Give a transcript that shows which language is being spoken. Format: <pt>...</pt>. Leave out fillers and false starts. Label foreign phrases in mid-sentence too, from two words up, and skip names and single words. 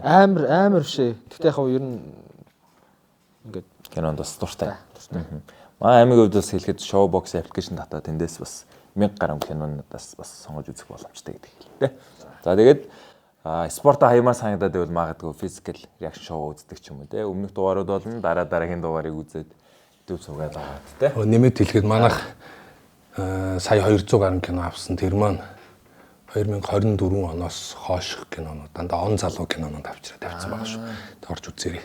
<mn>Амар шээ. Тэгтээ яг ер нь ингээд кинонд бас дуртай. Манай аймаг хувьд бас хэлэхэд Showbox application татаад тэндээс бас 1000 гаруй кинонуудаас бас сонгож үзэх боломжтой гэдэг хэлээ. За тэгээд спортоо хаямаар санагдаад байвал магадгүй</mn> <en>physical reaction show</en> <mn>үздэг ч юм уу те. Өмнөх дугаарууд болно. Дараагийн дугаарыг үзээд YouTube суугаад байгаа те. Нэмэт хэлэхэд манайх сая 200 гаруй кино авсан. Тэр маань 2024 оноос хойш кинонууд дандаа он залуу кинонууд авчираад тавьсан байгаа шүү. Тэ орж үзээрэй.</mn>